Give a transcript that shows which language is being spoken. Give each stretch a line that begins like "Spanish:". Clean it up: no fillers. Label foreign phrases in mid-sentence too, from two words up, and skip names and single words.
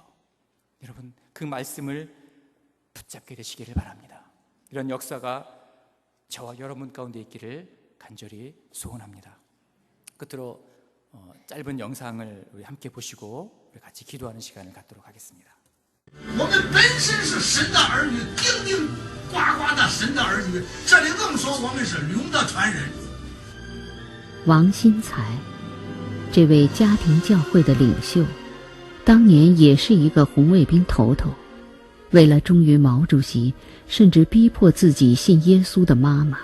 Korean: 여러분, 그 말씀을 붙잡게 되시기를 바랍니다. 이런 역사가 저와 여러분 가운데 있기를 간절히 소원합니다. 끝으로 짧은 영상을 우리 함께 보시고 우리 같이 기도하는 시간을 갖도록 하겠습니다.
Chinese: 我们本身是神的儿女，顶顶呱呱的神的儿女，这里硬说我们是龙的传人。王新才，这位家庭教会的领袖，当年也是一个红卫兵头头，为了忠于毛主席，甚至逼迫自己信耶稣的妈妈。